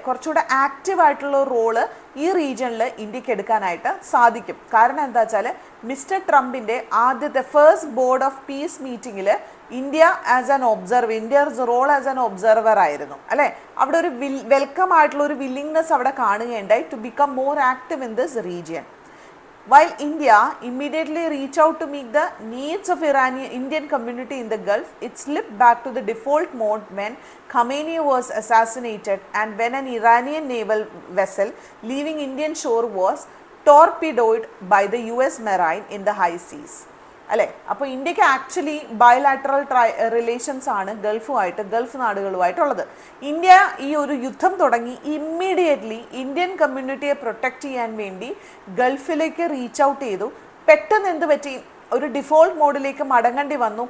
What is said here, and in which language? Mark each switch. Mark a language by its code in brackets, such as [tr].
[ml] കുറച്ചുകൂടെ ആക്റ്റീവ് ആയിട്ടുള്ള റോള് ഈ റീജിയണിൽ ഇന്ത്യക്ക് എടുക്കാനായിട്ട് സാധിക്കും. കാരണം എന്താ വെച്ചാൽ, മിസ്റ്റർ ട്രംപിൻ്റെ ആദ്യത്തെ ഫസ്റ്റ് ബോർഡ് ഓഫ് പീസ് മീറ്റിങ്ങിൽ India [en] as an observer, India's role as an observer [ml] ആയിരുന്നു അല്ലേ. അവിടെ ഒരു വെൽക്കം ആയിട്ടുള്ള ഒരു വില്ലിംഗ്നെസ് അവിടെ കാണുകയുണ്ടായി [en] To become more active in this region. While India immediately reached out to meet the needs of Indian community in the Gulf, it slipped back to the default mode when Khamenei was assassinated and when an Iranian naval vessel leaving Indian shore was torpedoed by the US Marine in the high seas. [ml] അല്ലേ. അപ്പോൾ ഇന്ത്യക്ക് actually bilateral relations ആണ് Gulf നാടുകളുമായിട്ടുള്ളത്. India ഈ ഒരു യുദ്ധം തുടങ്ങി immediately Indian കമ്മ്യൂണിറ്റിയെ protect ചെയ്യാൻ വേണ്ടി ഗൾഫിലേക്ക് റീച്ച് ഔട്ട് ചെയ്തു. പെട്ടെന്ന് എന്ത് പറ്റി, ഒരു ഡിഫോൾട്ട് മോഡിലേക്ക് മടങ്ങേണ്ടി വന്നു.